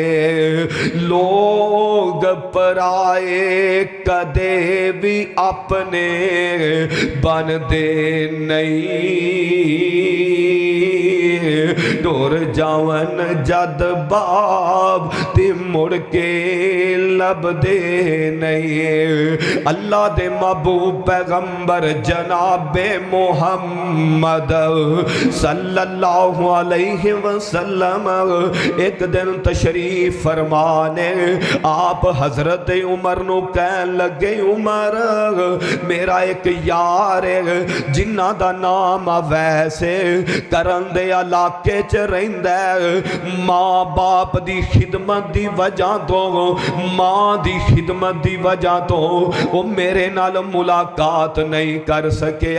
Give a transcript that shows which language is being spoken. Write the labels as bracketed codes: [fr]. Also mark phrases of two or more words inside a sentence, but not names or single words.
[pa] لوگ پرائے کدے بھی اپنے بندے نہیں، ٹر جاون جد باپ تے مڑ کے لبھدے نہیں. اللہ دے محبوب پیغمبر جنابِ محمد [ar] صلى الله عليه وسلم [pa] ایک دن تشریف فرمانے, آپ حضرت عمر نوں کہن لگے، عمر میرا ایک یار ہے جنہاں دا نام ویسے کرن دے علاقے چ رہندا، ماں باپ دی خدمت دی وجہ تو، ماں دی خدمت دی وجہ تو وہ میرے نال ملاقات نہیں کر سکیا.